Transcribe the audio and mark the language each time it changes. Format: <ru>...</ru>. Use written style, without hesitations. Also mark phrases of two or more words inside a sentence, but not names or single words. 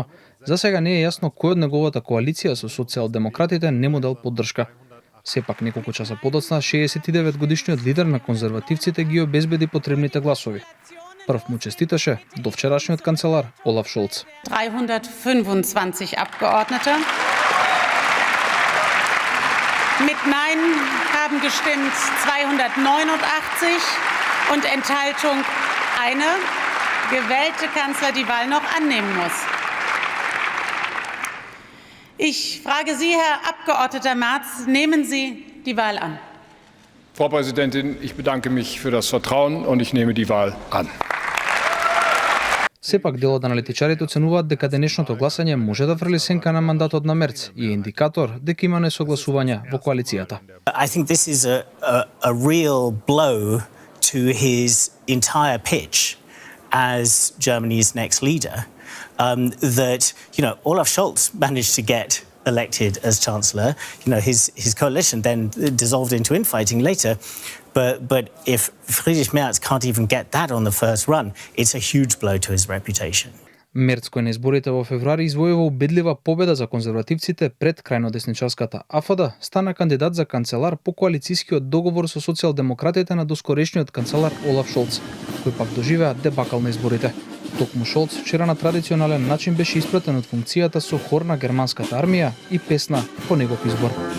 <mk>За сега не е јасно кој од неговата коалиција со социјалдемократите не му дал поддршка. Сепак неколку часа подоцна 69 годишниот лидер на конзервативците ги обезбеди потребните гласови. Прв му честиташе до вчерашниот канцелар Олаф Шолц.</mk> <de>325 Abgeordnete. Mit Nein haben gestimmt 289 und Enthaltung eine. Gewählte Kanzler die Wahl noch annehmen muss. Ich frage Sie, Herr Abgeordneter Merz, nehmen Sie die Wahl an? Frau Präsidentin, ich bedanke mich für das Vertrauen und ich nehme die Wahl an.</de> <mk>Сепак дел од аналитичарите оценуваат дека денешното гласање може да врли сенка на мандатот на Мерц и е индикатор дека има несогласувања во коалицијата.</mk> <en>I think this is a real blow to his entire pitch as Germany's next leader. That, Olaf Scholz managed to get elected as Chancellor. His coalition then dissolved into infighting later. But if Friedrich Merz can't even get that on the first run, it's a huge blow to his reputation.</en> <mk>Мерц кој на изборите во февруари извојува убедлива победа за конзервативците пред крајнодесничарската АФД, стана кандидат за канцелар по коалицијскиот договор со социјалдемократите на доскорешниот канцелар Олаф Шолц, кој пак доживеа дебакал на изборите. Токму Шолц вчера на традиционален начин беше испратен од функцијата со хор на германската армија и песна по негов избор.</mk>